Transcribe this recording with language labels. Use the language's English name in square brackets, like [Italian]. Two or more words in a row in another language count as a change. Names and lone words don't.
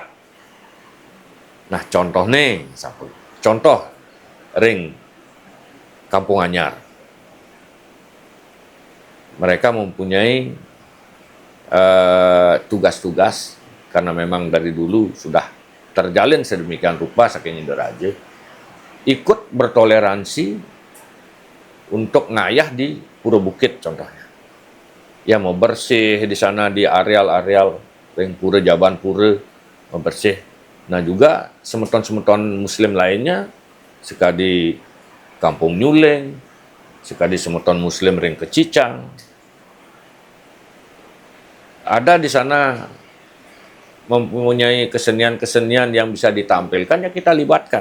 [Indonesian] Nah, contoh ring Kampung Anyar, mereka mempunyai tugas-tugas karena memang dari dulu sudah terjalin sedemikian rupa saking Ide Raja, ikut bertoleransi untuk ngayah di Pura Bukit contohnya. Ya, mau bersih di sana di areal-areal ring Pura Jaban Pura, membersih. Nah, juga semeton-semeton Muslim lainnya sekali Kampung Nyuleng, sekali semeton Muslim ring Kecicang. Ada di sana mempunyai kesenian-kesenian yang bisa ditampilkan, ya kita libatkan.